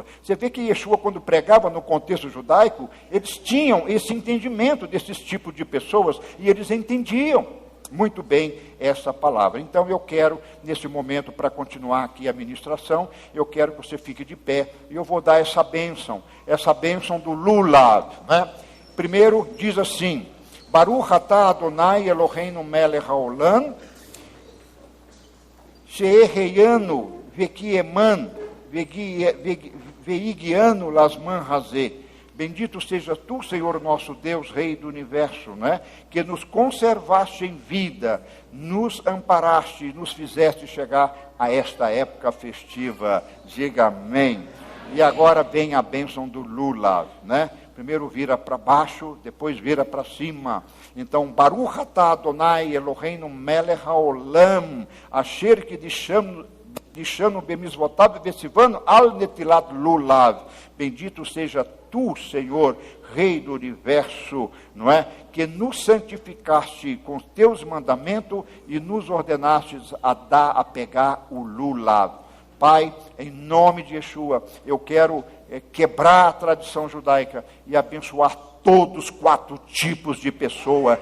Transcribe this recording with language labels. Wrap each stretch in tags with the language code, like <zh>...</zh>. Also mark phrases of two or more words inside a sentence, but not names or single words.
<pt>Você vê que Yeshua, quando pregava no contexto judaico, eles tinham esse entendimento desses tipos de pessoas, e eles entendiam muito bem essa palavra. Então eu quero, nesse momento, para continuar aqui a ministração, eu quero que você fique de pé, e eu vou dar essa bênção do Lulav, né? Primeiro diz assim:</pt> <he>ברוך אתה ה' אלוהינו מלך העולם, שהחיינו וקיימנו והגיענו לזמן הזה.</he> <pt>Bendito seja tu, Senhor nosso Deus, Rei do Universo, né? Que nos conservaste em vida, nos amparaste, nos fizeste chegar a esta época festiva. Diga amém. E agora vem a bênção do Lulav, né? Primeiro vira para baixo, depois vira para cima. Então,</pt> <he>ברוך אתה ה' אלוהינו מלך העולם, אשר קדשנו במצוותיו וציוונו על נטילת לולב.</he> <pt>Bendito seja tu, Senhor, Rei do Universo, não é? Que nos santificaste com teus mandamentos e nos ordenastes a pegar o Lulav. Pai, em nome de Yeshua, eu quero quebrar a tradição judaica e abençoar todos os 4 tipos de pessoa.</pt>